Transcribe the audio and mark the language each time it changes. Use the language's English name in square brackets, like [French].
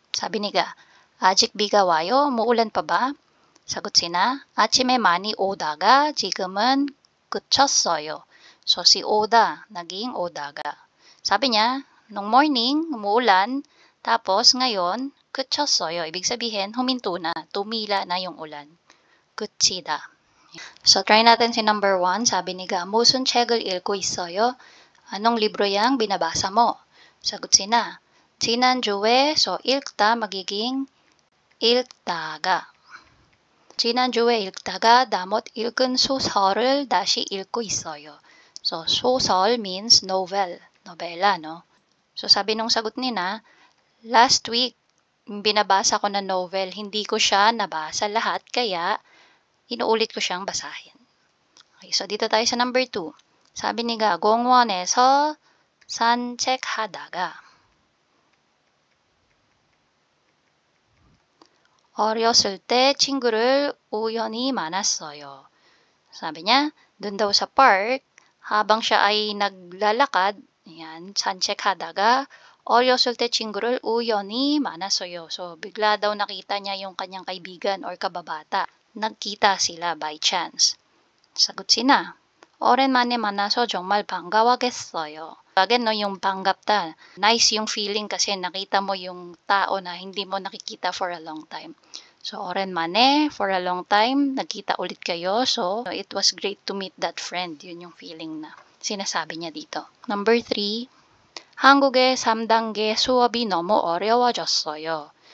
[Filipino] Sabi ni ga, [Korean] 아직 비가 와요? [Filipino] umuulan pa ba? [Korean] 사got sina, 아침에 많이 오다가 지금은 그쳤어요. [Filipino] So, si 오다, naging 오다가. Sabi niya, nung morning, umuulan, tapos ngayon, 그쳤어요. Ibig sabihin, huminto na, tumila na yung ulan. 그치다. So, try natin si number 1. Sabi ni Ga, [Korean] 무슨 책을 읽고 있어요? [Filipino] Anong libro yang binabasa mo? Sagot sina, 지난주에, so 읽다 magiging 읽다가. [Korean] 지난주에 읽다가 다못 읽은 소설을 다시 읽고 있어요. [Filipino] So, 소설 means novel, nobela, no? So, sabi nung sagot nina, last week, binabasa ko na novel, hindi ko siya nabasa lahat, kaya inuulit ko siyang basahin. Okay, so dito tayo sa number 2. Sabi ni Ga, [Korean] 공원에서 산책하다가 어렸을 때 친구를 우연히 만났어요. [Filipino] Sabi niya, dun daw sa park, habang siya ay naglalakad, yan, [Korean] 산책하다가 어렸을 때 친구를 우연히 만났어요. [Filipino] So, bigla daw nakita niya yung kanyang kaibigan or kababata. Nagkita sila by chance. Sagot sina, [Korean] 오랜만에 만나서 정말 반가워겠어요. [Filipino] Again, no, yung 반갑다. Nice yung feeling kasi nakita mo yung tao na hindi mo nakikita for a long time. So, 오랜만에, for a long time, nagkita ulit kayo. [English] So, it was great to meet that friend. [Filipino] Yun yung feeling na sinasabi niya dito. [Korean] Number 3, 한국의 3단계 수업이 너무 어려워졌어요.